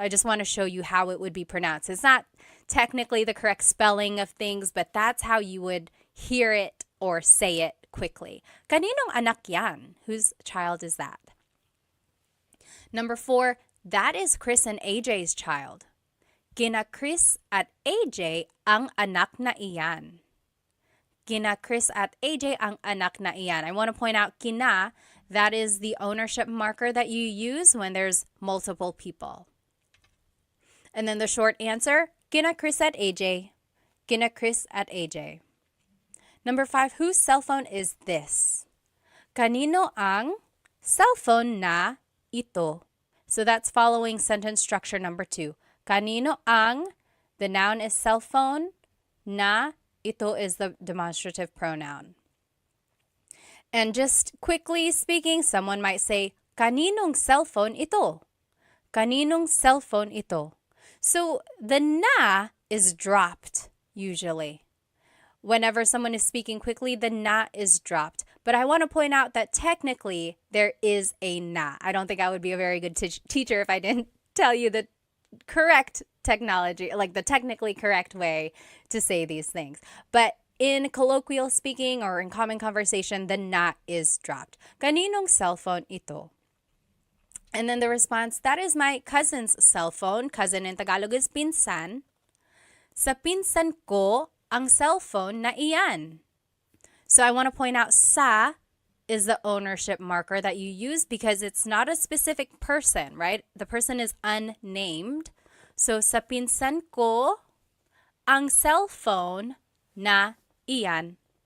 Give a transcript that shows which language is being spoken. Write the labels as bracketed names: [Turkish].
[English] I just want to show you how it would be pronounced. It's not technically the correct spelling of things, but that's how you would hear it or say it quickly. [Filipino] Kaninong anak yan? [English] Whose child is that? Number 4, that is Chris and AJ's child. [Filipino] Kina Chris at AJ ang anak na iyan. Kina Chris at AJ ang anak na iyan. [English] I want to point out kina, that is the ownership marker that you use when there's multiple people. And then the short answer, [Filipino] kina Chris at AJ. Kina Chris at AJ. [English] Number 5, whose cell phone is this? [Filipino] Kanino ang cellphone na ito? [English] So that's following sentence structure number 2. Kanino ang, the noun is cell phone, na, ito is the demonstrative pronoun. And just quickly speaking, someone might say, [Filipino] kaninong cell phone ito? Kaninong cell phone ito? [English] So the na is dropped usually. Whenever someone is speaking quickly, the na is dropped. But I want to point out that technically there is a na. I don't think I would be a very good teacher if I didn't tell you the correct technology, like the technically correct way to say these things. But in colloquial speaking or in common conversation, the na is dropped. [Filipino] Kaninong cell phone ito? [English] And then the response, that is my cousin's cell phone. Cousin in Tagalog is [Filipino] pinsan. Sa pinsan ko ang cell phone na iyan. [English] So I want to point out sa is the ownership marker that you use because it's not a specific person, right? The person is unnamed. [Filipino] So sa pinsan ko ang cell phone na iyan.